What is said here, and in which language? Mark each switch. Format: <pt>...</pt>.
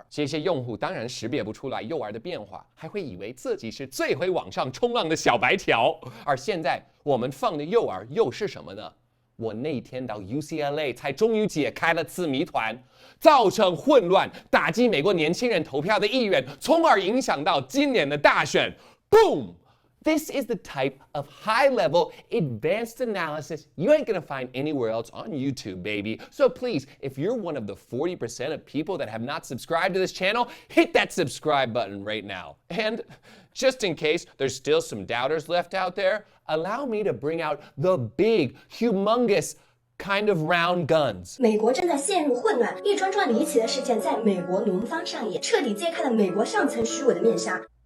<zh>这些用户当然识别不出来诱饵的变化，还会以为自己是最会网上冲浪的小白条。而现在我们放的诱饵又是什么呢？我那天到 UCLA 才终于解开了此谜团，造成混乱，打击美国年轻人投票的意愿，从而影响到今年的大选。</zh> <en>Boom! This is the type of high-level, advanced analysis you ain't gonna find anywhere else on YouTube, baby. So please, if you're one of the 40% of people that have not subscribed to this channel, hit that subscribe button right now. And just in case there's still some doubters left out there, allow me to bring out the big, humongous, kind of round guns.</en> <zh>美国正在陷入混乱，一桩桩离奇的事件在美国农方上演，彻底揭开了美国上层虚伪的面纱。</zh>